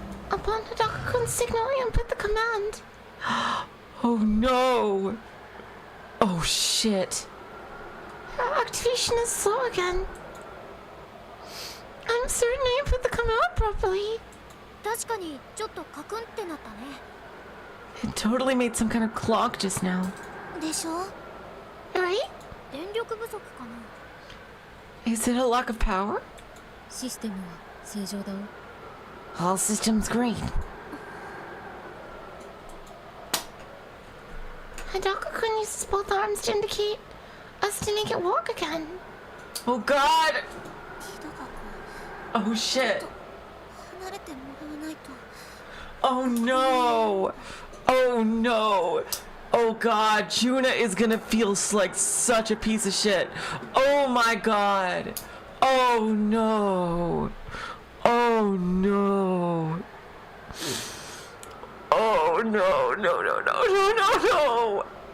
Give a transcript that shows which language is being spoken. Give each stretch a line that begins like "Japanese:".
English: Upon Hidaka-kun's signal, I input the command. Oh no. Oh shit. Activation is slow again. I'm certain I input the command properly.
Japanese: 確かにちょっとカクンってなったね。
English: It totally made some kind of clock just now.
Japanese: でしょ？
English: Right?
Japanese: 電力不足かな。
English: Is it a lack of power?
Japanese: システムは正常だよ。
English: All systems green. Hidaka-kun uses both arms to indicate us to make it walk again. Oh god!
Japanese: ヒドカ
English: Oh shit!
Japanese: 君、離れてもらわないと。
English: Oh no! Oh no! Oh god, Juna is gonna feel like such a piece of shit. Oh my god! Oh no! Oh no! Oh no, no, no, no, no, no, no!